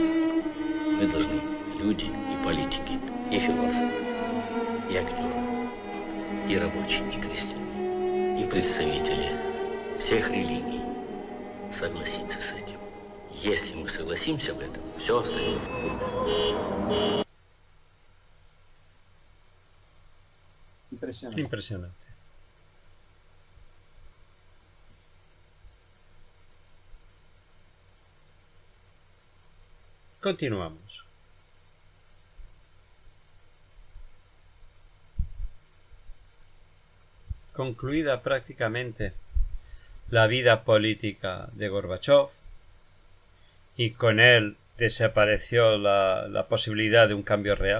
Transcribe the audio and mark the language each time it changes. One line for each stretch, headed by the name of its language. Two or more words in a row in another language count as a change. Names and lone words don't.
Russian: Мы должны, люди и политики, и философы, и актеры, и рабочие, и крестьяне, и представители всех религий согласиться с этим. Если мы согласимся в этом, все остальное.
Spanish: Impresionante. Continuamos. Concluida prácticamente la vida política de Gorbachov, y con él desapareció la posibilidad de un cambio real.